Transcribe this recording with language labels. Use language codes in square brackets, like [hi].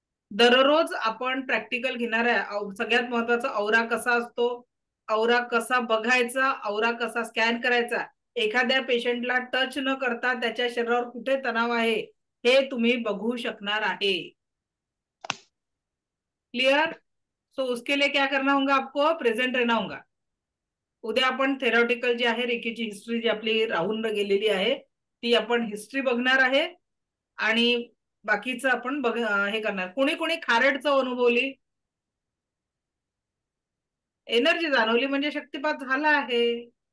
[mr] दररोज आपण प्रॅक्टिकल घेणार आहे. सगळ्यात महत्वाचा औरा कसा असतो, औरा कसा बघायचा, औरा कसा स्कॅन करायचा, एखाद्या पेशंटला टच न करता त्याच्या शरीरावर कुठे तणाव आहे हे तुम्ही बघू शकणार आहे. [en] Clear? [hi] सो उसके लिए क्या करना होगा, आपको प्रेजेंट रहना होगा. [mr] उद्या आपण थेरॉटिकल जे आहे रेखीची हिस्ट्री जी आपली राहून गेलेली आहे ती आपण हिस्ट्री बघणार आहे आणि बाकीचं आपण हे करणार. कोणी कोणी खारटचं अनुभवली, एनर्जी जाणवली म्हणजे शक्तिपात झाला आहे.